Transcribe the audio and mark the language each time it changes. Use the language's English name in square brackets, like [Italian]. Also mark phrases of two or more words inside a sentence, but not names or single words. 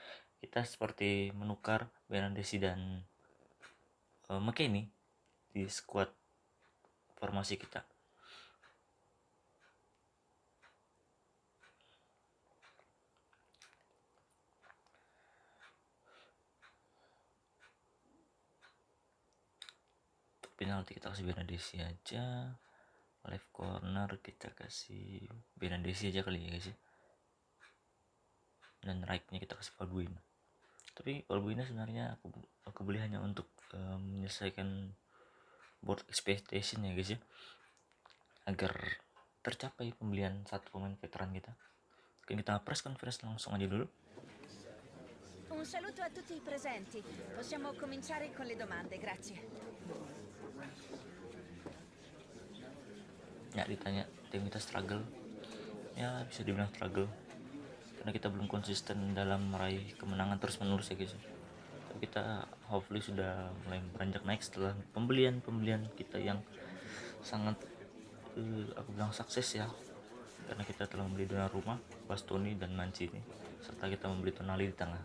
[Indonesian] Kita seperti menukar Benadesi dan McKennie di squad formasi kita. Untuk penalti kita kasih Benadesi aja. [English] Left corner [Indonesian] kita kasih Benadesi aja kali ya guys ya. Dan rightnya kita kasih Valbuena. Tapi Valbuena sebenarnya aku beli hanya untuk menyelesaikan [English] board expectation [Indonesian] ya guys ya, agar tercapai pembelian satu pemain veteran kita. Oke, kita [English] press conference [Indonesian] langsung aja dulu. [Italian] Un saluto a tutti i presenti. Possiamo cominciare con le domande, grazie. [Indonesian] Ya, ditanya tim kita struggle. Ya, bisa dibilang struggle karena kita belum konsisten dalam meraih kemenangan terus menerus ya guys. Tapi kita hopefully sudah mulai beranjak naik setelah pembelian kita yang sangat aku bilang sukses ya, karena kita telah membeli Donnarumma, Bastoni dan Mancini, serta kita membeli Tonali di tengah.